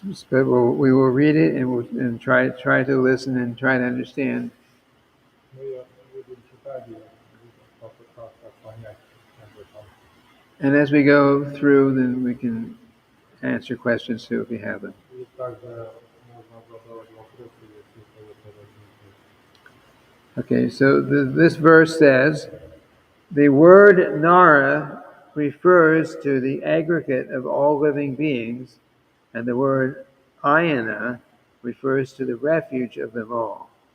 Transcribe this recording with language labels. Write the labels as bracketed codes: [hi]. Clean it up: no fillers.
[en] But we will read it and try to listen and try to understand. [ru] Мы будем читать и попытаться понять об этом. [en] And as we go through, then we can answer questions too if we have them. [ru] И также можно задавать вопросы, если кого-то возникнет. [en] Okay, so this verse says, the word Nara refers to the aggregate of all living beings, and the word Ayana refers to the refuge of them all.